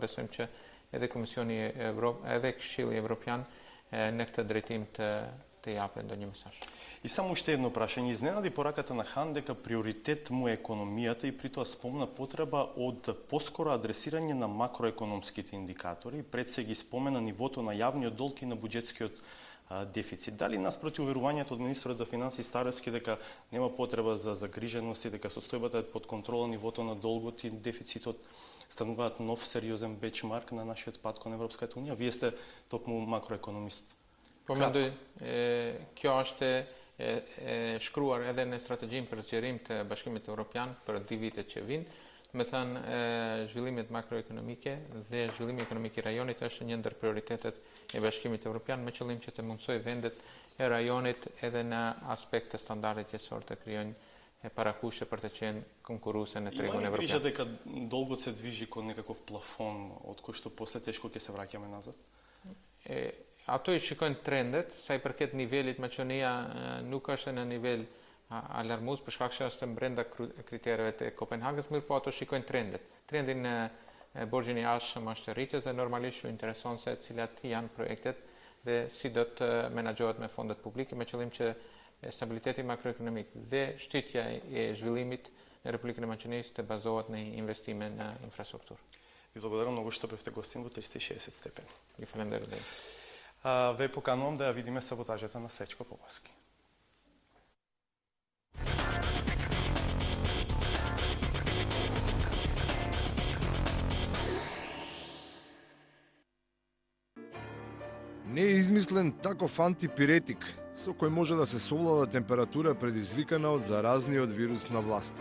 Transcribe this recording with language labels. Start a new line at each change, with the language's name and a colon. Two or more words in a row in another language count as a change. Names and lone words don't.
Albanian: Besojmë që edhe Komisioni edhe Këshilli Evropian në këtë drejtim të japë ndonjë mesazh.
Macedonian: И само уште едно прашање. Изненади пораката на Хан дека приоритет му е економијата и при тоа спомна потреба од поскоро адресирање на макроекономските индикатори. Пред се ги спомена нивото на јавниот долг и на буџетскиот дефицит. Дали наспроти уверувањето од министрот за финансии Старевски дека нема потреба за загриженост и дека состојбата е под контрола, нивото на долгот и дефицитот стануваат нов сериозен бенчмарк на нашиот пат кон Европската унија? Вие сте токму макроекономист.
Albanian: Po mendoj, kjo është e shkruar edhe në strategjinë për zgjerim të Bashkimit Evropian për 2 vitet që vinë. Me thënë, zhvillimet makroekonomike dhe zhvillimi ekonomik i rajonit është një ndër prioritetet e Bashkimit Evropian me qëllim që të mundsoj vendet e rajonit edhe në aspekt të standardit qësor të krijojnë parakushte për të qenë konkurruese në tregun evropian. evropian.
Macedonian: Дека долгот се движи кон некаков плафон од кој што после тешко ќе се враќаме назад?
Albanian: Ato i shikojnë trendet, sa i përket nivelit, Maqedonia nuk është në nivel alarmues për shkak se është brenda kritereve të Kopenhagës, mirë po ato shikojnë trendet. Trendin në borxhin i jashtëm është rritjes dhe normalisht ju intereson se cilat janë projektet dhe si do të menaxhohet me fondet publike me qëllim që stabiliteti makroekonomik dhe shtytja e zhvillimit në Republikën e Maqedonisë të bazohet në investime në infrastrukturë.
Macedonian: Ви благодарам многу што бевте гостин во 360 степени.
Albanian: Ju falenderoj.
Macedonian: Ве поканувам да ја видиме саботажата на Сечко Поваски. Не е измислен таков антипиретик, со кој може да се совлада температура предизвикана од заразниот вирус на власта.